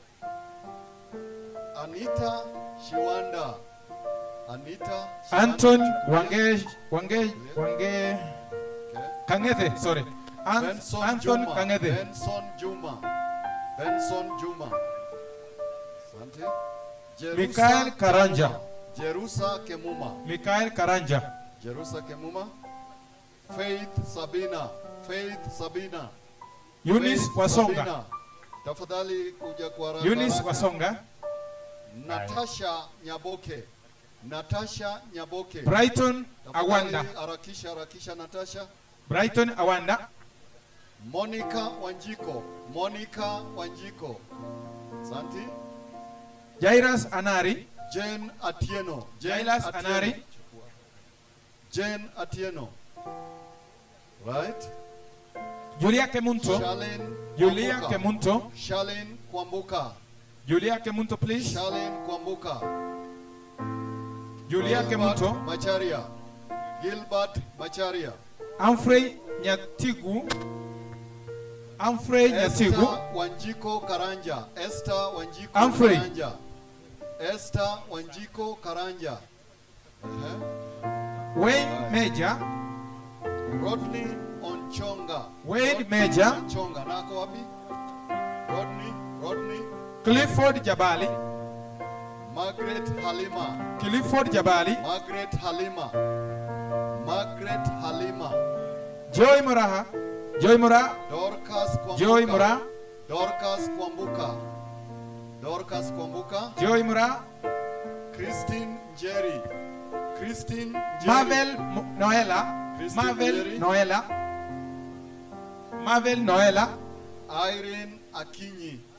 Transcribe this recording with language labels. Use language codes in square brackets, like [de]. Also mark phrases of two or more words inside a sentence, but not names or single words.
[en] Anita Shiwanda. Anton Wange Okay. Kang'ate, sorry. Anton Kang'ate. [sw] Benson Juma. Asante. Mikael Karanja. Jerusa Kemuma. Mikael Karanja. Jerusa Kemuma. Faith Sabina. Eunice Faith Wasonga. Sabina. Tafadhali kuja kwa haraka. Eunice Wasonga. Natasha Nyaboke. Brighton Tafadhali Awanda. harakisha Natasha. Brighton Awanda. Monica Wanjiko. Santi. Jairus Anari. Jane Atieno. Jairus Anari. Jane Atieno. [en] Right? Julia Kemunto. Julia Kemunto. Charlene Kwambuka. Julia Kemunto, please. Charlene Kwambuka. Julia Kemunto. Gilbert Macharia. Humphrey Nyatigu. Esther Wanjiko Karanja. Humphrey. Esther Wanjiko Karanja. Wayne Major. Rodney Onchonga. Wayne Major. [sw] Onchonga. Nako wapi? Rodney. Clifford Jabali. Margaret Halima. Clifford Jabali. Margaret Halima. Joy Mora. Dorcas Kwambuka. Dorcas Kwambuka. Joy Mora. Christine Jerry. Marvel Noela. Irene Akinyi.